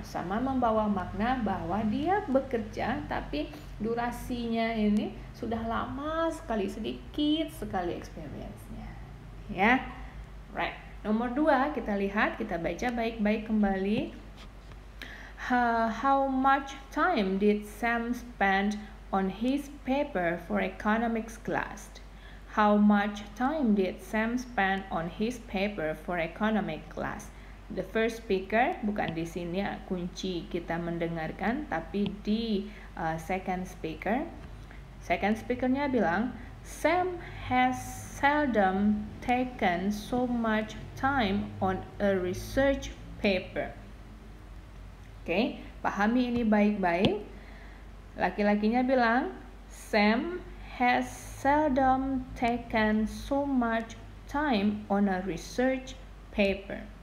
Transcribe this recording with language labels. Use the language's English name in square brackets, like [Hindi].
[Indonesian] Sama membawa makna bahwa dia bekerja tapi durasinya ini sudah lama sekali, sedikit sekali experience-nya. Ya. [English] Right. [Indonesian] Nomor 2 kita lihat, kita baca baik-baik kembali. [English] How much time did Sam spend on his paper for economics class? How much time did Sam spend on his paper for economic class? The first speaker, [Indonesian] bukan di sini kunci kita mendengarkan, tapi di second speaker. Second speakernya bilang, [English] Sam has seldom taken so much time on a research paper. [Indonesian] Oke, pahami ini baik-baik. Laki-lakinya bilang, [English] Sam has seldom taken so much time on a research paper.